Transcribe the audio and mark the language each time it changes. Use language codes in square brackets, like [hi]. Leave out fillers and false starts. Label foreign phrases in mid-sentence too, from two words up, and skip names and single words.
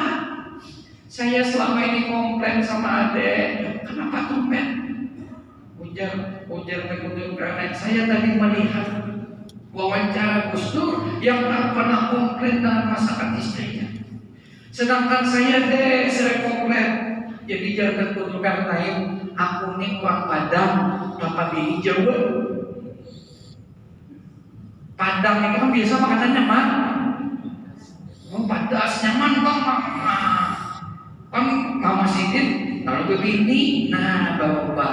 [id] Saya selama ini komplain sama adek. Kenapa tumben? Ujar karena saya tadi melihat wawancara Gus Dur yang tak pernah komplain dengan masakan istrinya. Sedangkan saya sering komplain. Jadi jangan tertuturkan lain. Aku ini orang Padang, dapat bini Jawa. Padang itu kan biasa makanannya nyaman. Padas nyaman bang. [bjn] Kan Mama Sidin lalu begini, nah bawa.